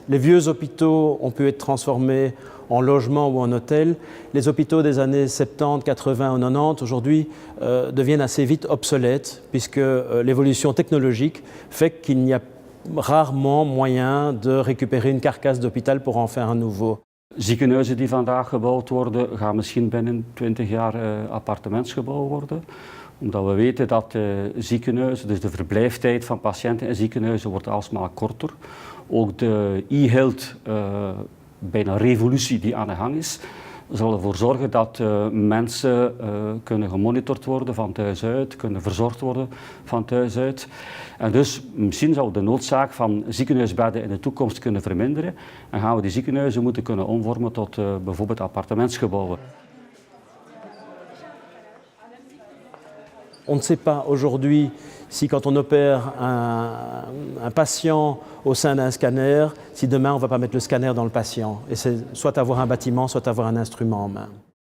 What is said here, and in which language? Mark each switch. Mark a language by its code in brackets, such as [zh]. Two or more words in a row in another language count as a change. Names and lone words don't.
[fr] Les vieux hôpitaux ont pu être transformés en logements ou en hôtels. Les hôpitaux des années 70, 80 ou 90 aujourd'hui deviennent assez vite obsolètes puisque l'évolution technologique fait qu'il n'y a rarement moyen de récupérer une carcasse d'hôpital pour en faire un nouveau. [nl] Ziekenhuizen die vandaag gebouwd worden, gaan misschien binnen 20 jaar appartementsgebouw worden. Omdat we weten dat ziekenhuizen, dus de verblijftijd van patiënten in ziekenhuizen wordt alsmaar korter. Ook de e-health, bijna revolutie die aan de gang is, zal ervoor zorgen dat mensen kunnen gemonitord worden van thuis uit, kunnen verzorgd worden van thuis uit. En dus misschien zou de noodzaak van ziekenhuisbedden in de toekomst kunnen verminderen en gaan we die ziekenhuizen moeten kunnen omvormen tot bijvoorbeeld appartementsgebouwen. [fr] On ne sait pas aujourd'hui si quand on opère un patient au sein d'un scanner, si demain on ne va pas mettre le scanner dans le patient. Et c'est soit avoir un bâtiment, soit avoir un instrument en main.